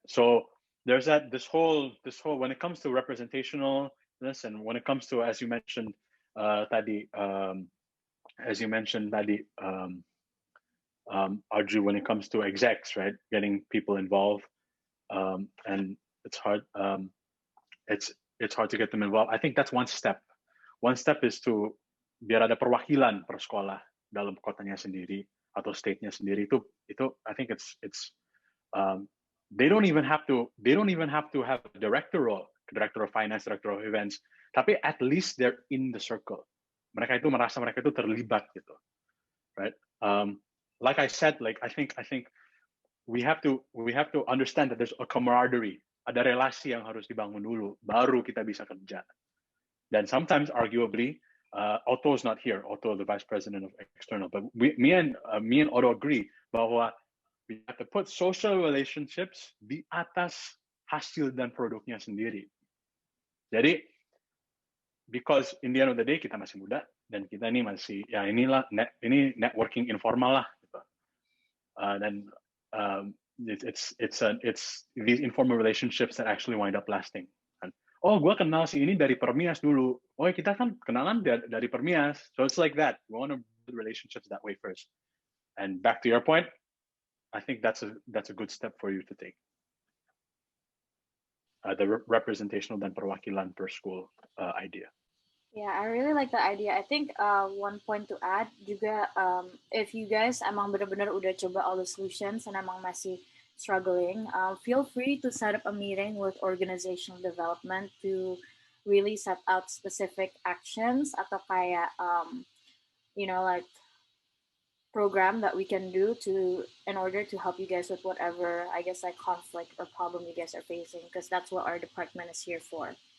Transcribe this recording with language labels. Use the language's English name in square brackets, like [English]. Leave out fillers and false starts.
[English] So there's this whole when it comes to representationalness, and when it comes to, as you mentioned tadi, Arju, when it comes to execs, right, getting people involved, and it's hard. It's hard to get them involved. I think that's one step. One step is to [Indonesian] biar ada perwakilan per sekolah dalam kotanya sendiri atau state-nya sendiri. [English] Itu I think it's they don't even have to have a director of finance, director of events, tapi at least they're in the circle. [Indonesian] Mereka itu merasa mereka itu terlibat gitu, [English] right? Like I said, like I think we have to understand that there's a camaraderie. [Indonesian] Ada relasi yang harus dibangun dulu, baru kita bisa kerja. [English] Then sometimes, arguably, Otto is not here. Otto, the vice president of external, but me and Otto agree bahwa we have to put social relationships [Indonesian] di atas hasil dan produknya sendiri. Jadi, [English] because in the end of the day [Indonesian] kita masih muda dan kita ini masih ini networking informal lah. Gitu. [English] Dan it's these informal relationships that actually wind up lasting. [Indonesian] And, oh, gue kenal si ini dari PERMIAS dulu. Oh, kita kan kenalan dari PERMIAS. [English] So it's like that. We want to build relationships that way first. And back to your point, I think that's a good step for you to take. The representational dan perwakilan per school idea. Yeah, I really like the idea. I think one point to add juga, if you guys emang benar-benar udah coba all the solutions and emang masih struggling, feel free to set up a meeting with organizational development to really set out specific actions atau kayak, like program that we can do in order to help you guys with whatever, I guess, like conflict or problem you guys are facing, because that's what our department is here for.